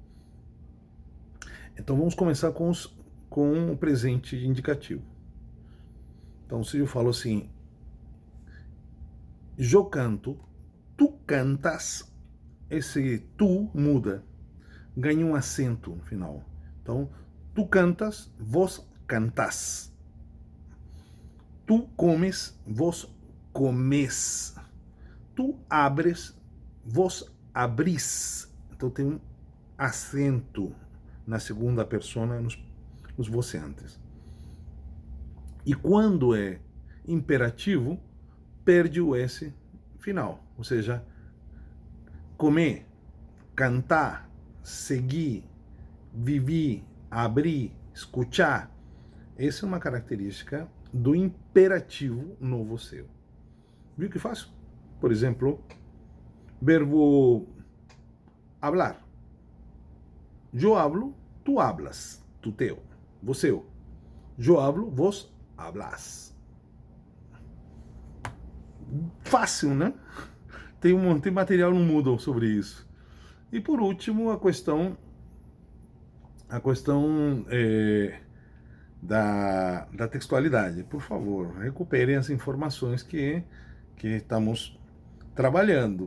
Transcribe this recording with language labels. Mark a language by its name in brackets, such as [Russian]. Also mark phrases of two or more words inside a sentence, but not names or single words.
[Portuguese] Então vamos começar com o presente indicativo. Então se eu falo assim, eu canto, tu cantas, esse tu muda, ganha um acento no final. Então, tu cantas, vos cantas. Tu comes, vos comes. Tu abres, vos abris. Então tem um acento na segunda persona nos voceantes. E quando é imperativo, perde o S final. Ou seja, comer, cantar, seguir, viver, abrir, escuchar. Essa é uma característica do imperativo no você. Viu que fácil? Por exemplo, verbo hablar. Eu hablo, [Spanish] tu hablas. [Portuguese] Tu teu. Você. Eu hablo, [Spanish] vos hablas. [Portuguese] Fácil, né? Tem material no Moodle sobre isso. E por último, a questão da textualidade. Por favor, recuperem as informações que estamos trabalhando.